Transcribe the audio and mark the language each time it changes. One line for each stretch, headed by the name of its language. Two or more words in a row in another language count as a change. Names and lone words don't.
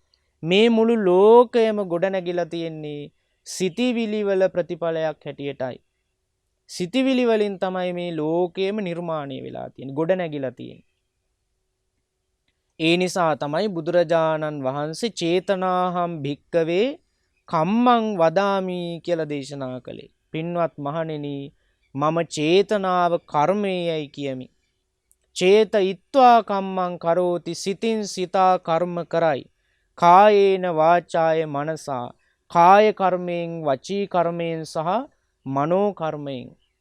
Sinhala: මේ මුළු ලෝකයම ගොඩනැගිලා තියෙන්නේ සිතිවිලි වල ප්‍රතිඵලයක් හැටියටයි. සිතිවිලි වලින් තමයි මේ ලෝකයම නිර්මාණය වෙලා තියෙන්නේ, ගොඩනැගිලා තියෙන්නේ. ඒ නිසා තමයි බුදුරජාණන් වහන්සේ
Pali: චේතනාහම් භික්කවේ කම්මං වදාමි
Sinhala: කියලා දේශනා කළේ. පින්වත් මහණෙනි, මම චේතනාව කර්මයයි කියමි.
Pali: චේතයිත්වා කම්මං කරෝති,
Sinhala: සිතින් සිතා කර්ම කරයි.
Pali: කායේන වාචාය මනසා,
Sinhala: කාය කර්මයෙන්, වචී කර්මයෙන් සහ මනෝ කර්මයෙන්.